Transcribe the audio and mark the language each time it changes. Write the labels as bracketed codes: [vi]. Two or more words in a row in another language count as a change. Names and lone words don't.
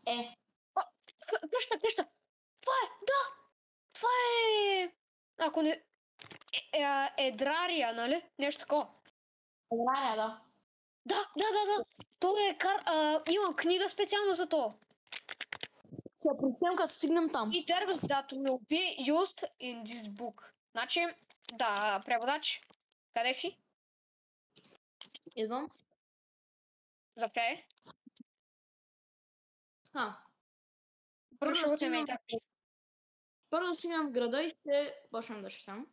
[bg] Къща! Това е, да! Това е... Ако не... Едрария, нали? Нещо такова. Едрария, да. Да. То е имам книга специално за то. Ще прочетем като стигнем там. [en] И terms that will be used in this book. [bg] Значи, да, преводач. Къде си? Идвам. Заповядай. Първо ще го Първо да стигнем в града и ще почнем да четем.